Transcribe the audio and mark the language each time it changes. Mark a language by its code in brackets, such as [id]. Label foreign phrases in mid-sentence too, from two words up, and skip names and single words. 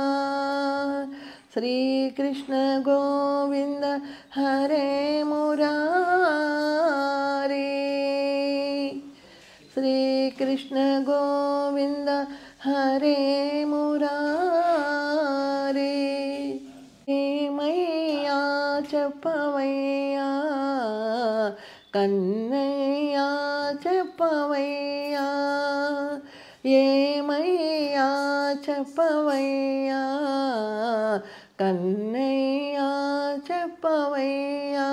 [sa] श्री कृष्ण गोविंद हरे मुरारी, श्री कृष्ण गोविंद हरे मुरारी। [te] मैया చెప్పవయ్యా కన్నయ్యా చెప్పవయ్యా, ఏమయ్యా చెప్పవయ్యా కన్నయ్యా చెప్పవయ్యా।